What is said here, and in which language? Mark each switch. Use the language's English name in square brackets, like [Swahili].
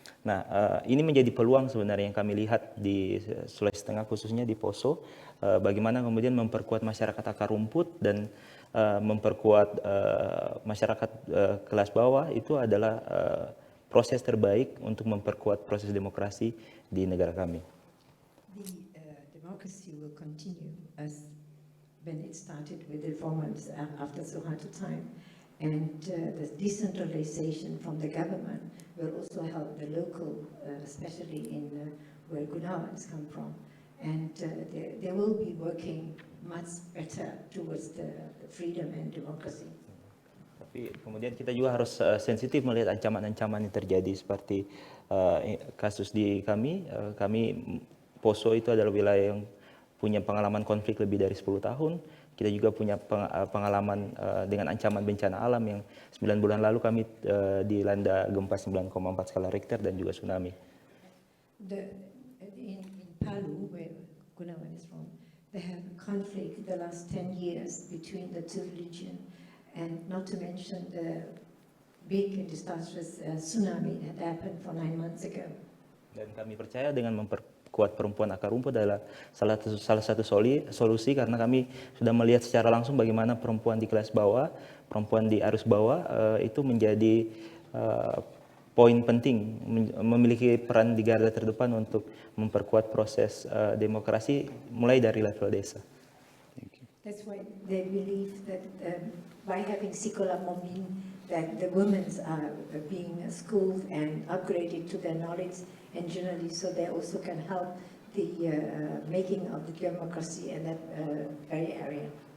[Indonesian] Nah, ini menjadi peluang sebenarnya yang kami lihat di Sulawesi Tengah khususnya di Poso, bagaimana kemudian memperkuat masyarakat akar rumput dan memperkuat masyarakat kelas bawah itu adalah proses terbaik untuk memperkuat proses demokrasi di negara kami. [English] The democracy will continue as when it started with reforms after Suharto time, and the decentralization from the government will also help the local, especially in where Gunawan has come from, and they will be working much better towards the freedom and democracy. [Indonesian] Tapi kemudian kita juga harus sensitif melihat ancaman-ancaman yang terjadi seperti kasus di kami Poso itu adalah wilayah yang punya pengalaman konflik lebih dari 10 tahun. Kita juga punya pengalaman dengan ancaman bencana alam yang 9 bulan lalu kami dilanda gempa 9,4 skala Richter dan juga tsunami. [English] In Palu, where Gunawan is from, they have conflict the last 10 years between the two regions, and not to mention the big and disastrous tsunami that happened for 9 months ago. [Indonesian] Dan kami percaya dengan memperkuat perempuan akar rumput adalah salah satu solusi karena kami sudah melihat secara langsung bagaimana perempuan di kelas bawah, perempuan di arus bawah itu menjadi poin penting, memiliki peran di garda terdepan untuk memperkuat proses demokrasi mulai dari level desa. [English] That's why they believe that by having Sikola Mombine, that the women are being schooled and upgraded to their knowledge and generally, so they also can help the making of the democracy in that very area.